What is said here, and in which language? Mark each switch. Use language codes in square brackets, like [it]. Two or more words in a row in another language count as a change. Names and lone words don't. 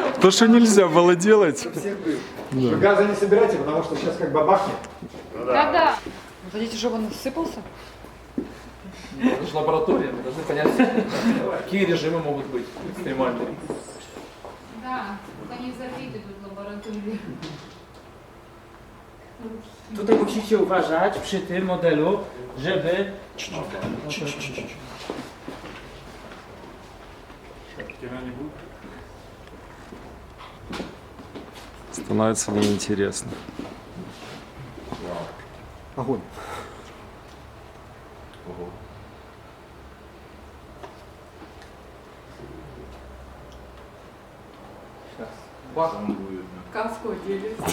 [ru] То, что нельзя было делать. Вы газа не собирайте, потому что сейчас как бабахнет. Да. Вы хотите, чтобы он сыпался? Это же лаборатория, мы должны понять, какие режимы могут быть экстремальные. Да, они забиты тут laboratorium. [pl] Tutaj musicie uważać przy tym modelu, żeby... [ru] Становится неинтересно. Огонь. Каску одели.